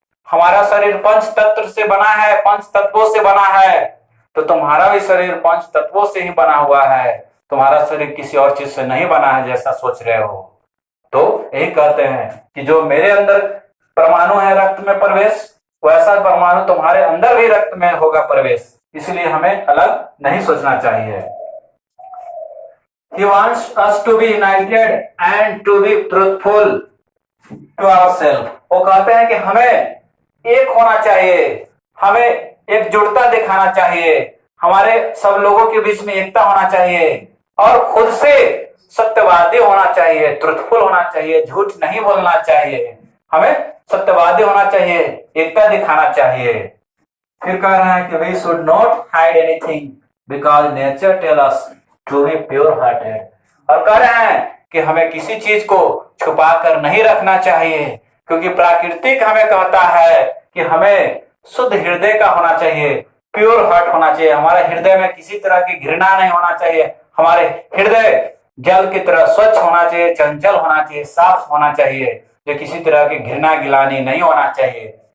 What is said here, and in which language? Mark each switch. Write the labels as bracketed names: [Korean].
[Hindi] हमारा शरीर पंच तत्व से बना है, पंच तत्वों से बना है, तो तुम्हारा भी शरीर पंच तत्वों से ही बना हुआ है। तुम्हारा शरीर किसी और चीज से नहीं बना है जैसा सोच रहे हो। तो यही कहते हैं कि जो मेरे अंदर परमाणु है रक्त में प्रवेश, वैसा परमाणु तुम्हारे अंदर भी रक्त में होगा प्रवेश। इसलिए हमें अलग नहीं सोचना चाहिए। [English] He wants us to be united and to be truthful to ourselves। [Hindi] वो कहते हैं कि हमें एक होना चाहिए, हमें एकजुटता दिखाना चाहिए, हमारे सब लोगों के बीच में एकता होना चाहिए और खुद से सत्यवादी होना चाहिए, ट्रुथफुल होना चाहिए, झूठ नहीं बोलना चाहिए, हमें सत्यवादी होना चाहिए, एकता दिखाना चाहिए। फिर कह रहे हैं कि [English] we should not hide anything because nature tells us to be pure hearted। [Hindi] और कह रहे हैं कि हमें किसी चीज को छुपा कर नहीं रखना चाहिए, क्योंकि प्राकृतिक हमें कहता है कि हमें शुद्ध हृदय का होना चाहिए, प्योर हार्ट होना चाहिए। हमारे हृदय में किसी तरह की घृणा नहीं होना चाहिए, हमारे हृदय जल की तरह स्वच्छ होना चाहिए, चंचल होना चाहिए, साफ होना चाहिए, जो किसी तरह की घृणा गिलानी नहीं होना चाहिए।